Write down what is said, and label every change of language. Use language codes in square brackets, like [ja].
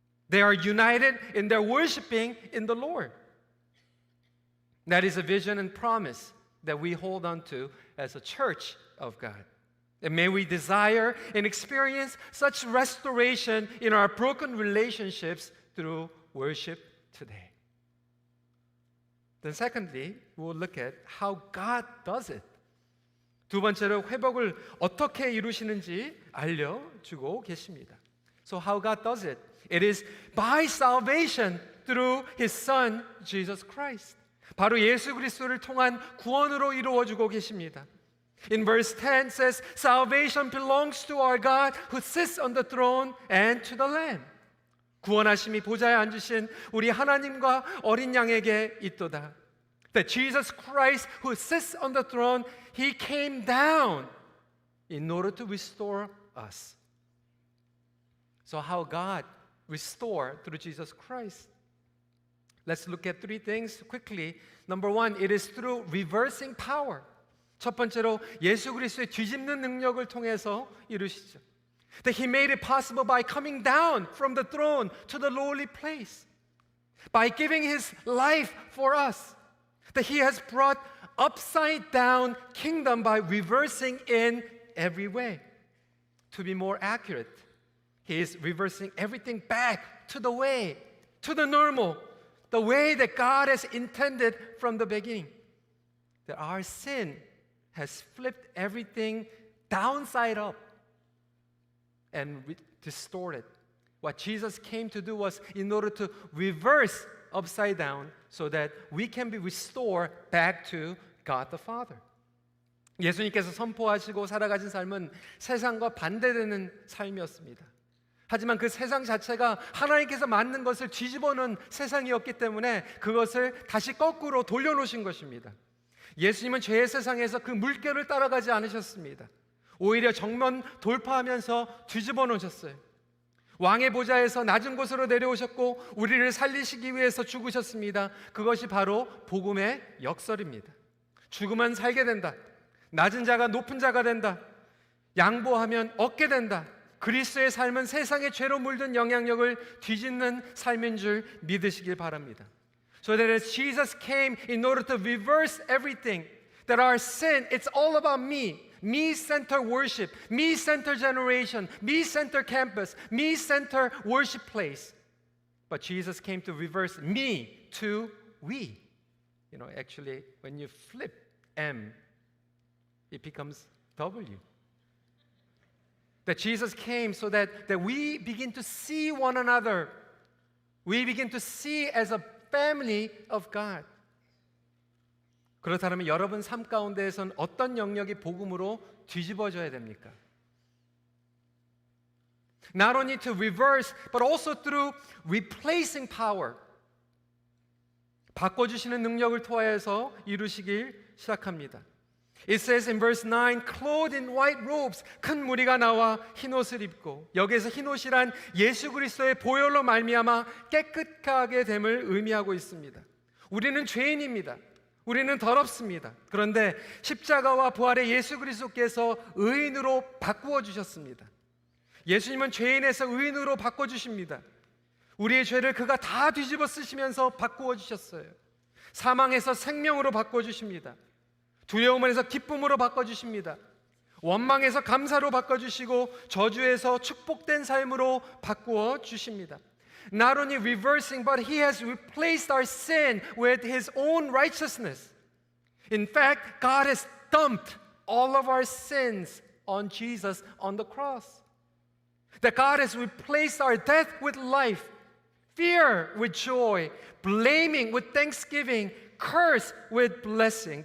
[en] They are united in their worshiping in the Lord. That is a vision and promise that we hold on to as a church of God. And may we desire and experience such restoration in our broken relationships through worship today. Then secondly, we'll look at how God does it. [ko] 두 번째로 회복을 어떻게 이루시는지 알려주고 계십니다. [en] So how God does it? It is by salvation through His Son, Jesus Christ. [ko] 바로 예수 그리스도를 통한 구원으로 이루어주고 계십니다. [en] In verse 10 says, Salvation belongs to our God who sits on the throne and to the Lamb. [ko] 구원하심이 보좌에 앉으신 우리 하나님과 어린 양에게 있도다. [en] That Jesus Christ who sits on the throne, He came down in order to restore us. So how God restore through Jesus Christ? Let's look at three things quickly. Number one, it is through reversing power. [ko] 첫 번째로 예수 그리스도의 뒤집는 능력을 통해서 이루시죠. [en] That He made it possible by coming down from the throne to the lowly place. By giving His life for us. That He has brought upside down kingdom by reversing in every way. To be more accurate, He is reversing everything back to the way, to the normal, the way that God has intended from the beginning. That our sin has flipped everything downside up and distorted. What Jesus came to do was in order to reverse upside down so that we can be restored back to God the Father. [ko] 예수님께서 선포하시고 살아가신 삶은 세상과 반대되는 삶이었습니다. 하지만 그 세상 자체가 하나님께서 만든 것을 뒤집어놓은 세상이었기 때문에 그것을 다시 거꾸로 돌려놓으신 것입니다. 예수님은 죄의 세상에서 그 물결을 따라가지 않으셨습니다. 오히려 정면 돌파하면서 뒤집어 놓으셨어요. 왕의 보좌에서 낮은 곳으로 내려오셨고 우리를 살리시기 위해서 죽으셨습니다. 그것이 바로 복음의 역설입니다. 죽으면 살게 된다. 낮은 자가 높은 자가 된다. 양보하면 얻게 된다. 그리스도의 삶은 세상의 죄로 물든 영향력을 뒤집는 삶인 줄 믿으시길 바랍니다. [en] So that as Jesus came in order to reverse everything, that our sin, it's all about me. Me-centered worship, me-centered generation, me-centered campus, me-centered worship place. But Jesus came to reverse me to we. You know, actually, when you flip M, it becomes W. That Jesus came so that we begin to see one another. We begin to see as a family of God. [ko] 그렇다면 여러분 삶 가운데에선 어떤 영역이 복음으로 뒤집어져야 됩니까? [en] Not only to reverse, but also through replacing power. [ko] 바꿔주시는 능력을 통하여서 이루시길 시작합니다. [en] It says in verse 9, clothed in white robes, [ko] 큰 무리가 나와 흰옷을 입고, 여기에서 흰옷이란 예수 그리스도의 보혈로 말미암아 깨끗하게 됨을 의미하고 있습니다. 우리는 죄인입니다. 우리는 더럽습니다. 그런데 십자가와 부활의 예수 그리스도께서 의인으로 바꾸어 주셨습니다. 예수님은 죄인에서 의인으로 바꿔 주십니다. 우리의 죄를 그가 다 뒤집어 쓰시면서 바꾸어 주셨어요. 사망에서 생명으로 바꿔 주십니다. 두려움에서 기쁨으로 바꿔 주십니다. 원망에서 감사로 바꿔 주시고 저주에서 축복된 삶으로 바꾸어 주십니다. [en] Not only reversing, but He has replaced our sin with His own righteousness. In fact, God has dumped all of our sins on Jesus on the cross. That God has replaced our death with life, fear with joy, blaming with thanksgiving, curse with blessing.